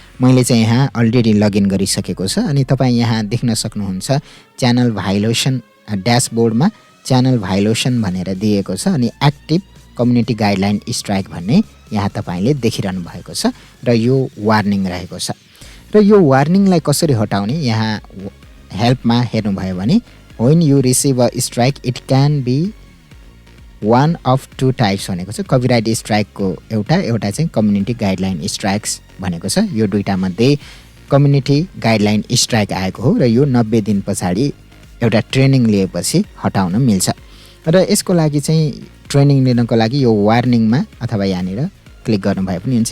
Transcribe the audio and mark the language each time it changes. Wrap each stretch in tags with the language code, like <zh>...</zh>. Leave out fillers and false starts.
<ne>मैले चाहिँ यहाँ अलरेडी लगइन गरिसकेको छ अनि तपाईँ यहाँ देख्न सक्नुहुन्छ च्यानल भाइलेसन ड्यासबोर्डमा च्यानल भाइलेसन भनेर दिएको छ अनि एक्टिभ कम्युनिटी गाइडलाइन स्ट्राइक भन्ने यहाँ तपाईले देखिरहनु भएको छ र यो वार्निङ रहेको छ। र यो वार्निङलाई कसरी हटाउने यहाँ हेल्पमा हेर्नुभयो भने</ne> <en>when you receive a strike it can be one of two types</en> <ne>भनेको छ। कपिराइट स्ट्राइकको एउटा चाहिँ कम्युनिटी गाइडलाइन स्ट्राइक्स भनेको छ। यो दुईटा मध्ये कम्युनिटी गाइडलाइन स्ट्राइक आएको हो र यो 90 दिन पछाडि एउटा ट्रेनिङ लिएपछि हटाउन मिल्छ। र यसको लागि चाहिँ ट्रेनिङ लिनको लागि यो वार्निङमा अथवा यहाँनिर क्लिक गर्नुभयो पनि हुन्छ।</ne>